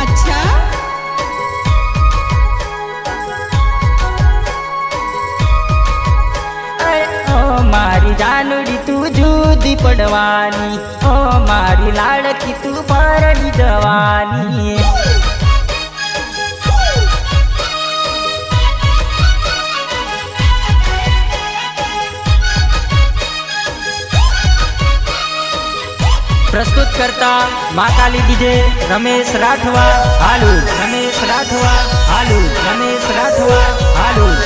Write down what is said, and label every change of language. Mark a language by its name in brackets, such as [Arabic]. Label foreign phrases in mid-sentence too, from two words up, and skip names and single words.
[Gujarati] ઓ મારી જાનુડી તું જુદી પડવાની, ઓ મારી લાડકી તું પરણી જવાની. [Hindi] प्रस्तुत करता महाकाली डीजे रमेश राठवा हालू, रमेश राठवा हालू, रमेश राठवा हालू.